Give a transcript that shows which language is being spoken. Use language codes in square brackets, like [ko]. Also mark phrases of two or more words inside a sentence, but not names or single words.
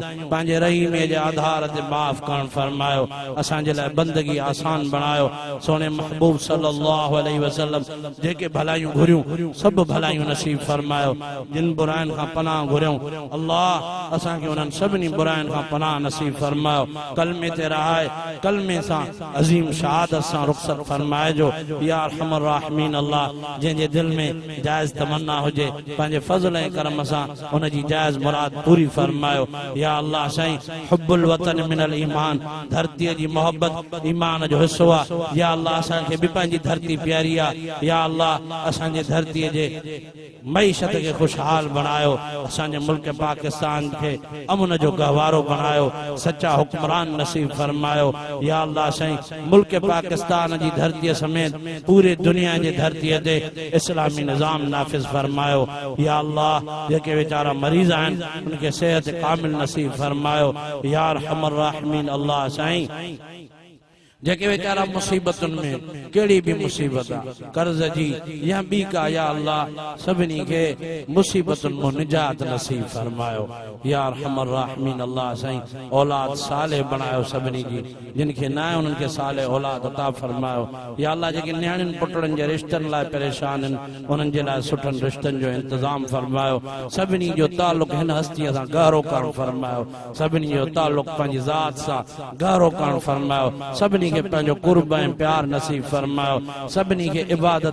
[sd] पंहिंजे रहीमे जे आधार ते माफ़ करण फरमायो असांजे लाइ बंदगी आसान बणायो सोने महबूब [ar] صلى الله عليه وسلم [sd] जेके भलायूं घुरियूं सब भलायूं नसीब फरमायो जिन बुराइनि खां पनाह घुरियूं अल्लाह असांखे उन्हनि सभिनी बुराइनि खां पनाह नसीब फरमायो कलमे ते रहाए कलमे सां अज़ीम शहादत सां रुख़सत फरमाए जो [ar] يا أرحم الراحمين [sd] अल्लाह जंहिंजे दिल में जायज़ तमन्ना हुजे पंहिंजे फज़ल ऐं करम सां उन जी जायज़ मुराद पूरी फरमायो या अल्लाह साईं [ar] حب الوطن من الإيمان [sd] धरतीअ जी मोहब्बत ईमान जो हिस्सो आहे या अल्लाह असांखे बि पंहिंजी धरती प्यारी आहे या अल्लाह असांजे धरतीअ जे मईशत खे खुशहाल बणायो असांजे मुल्क पाकिस्तान खे अमन जो गहवारो बणायो सच्चा हुक्मरान नसीब फरमायो या अल्लाह साईं मुल्क पाकिस्तान जी धरतीअ समेत पूरे दुनिया जे धरतीअ ते इस्लामी निज़ाम नाफ़िज़ फरमायो या अल्लाह जेके वीचारा मरीज़ आहिनि उनखे सेहत कामिल नसीब फरमायो [ar] يا أرحم الراحمين [sd] अल्लाह साईं जेके वीचारा मुसीबतुनि में कहिड़ी बि मुसीबत आहे कर्ज़ जी या ॿी का या अल्लाह सभिनी खे मुसीबतुनि मां निजात नसीब फरमायो [ar] يا أرحم الراحمين [sd] अल्लाह साईं औलाद साले बणायो सभिनी जी जिन खे न आहे उन्हनि खे साले औलाद अता फरमायो या अल्लाह जेके न्याणियुनि पुटड़नि जे रिश्तनि लाइ परेशान आहिनि उन्हनि जे लाइ सुठनि रिश्तनि जो इंतज़ाम फरमायो सभिनी जो ताल्लुक़ हिन हस्तीअ सां गहरो करणु फरमायो सभिनी जो ताल्लुक़ पंहिंजी ज़ात सां गहरो करणु फरमायो सभिनी के पंहिंजो कुर्ब ऐं प्यार नसीब फरमायो सभिनी खे इबादत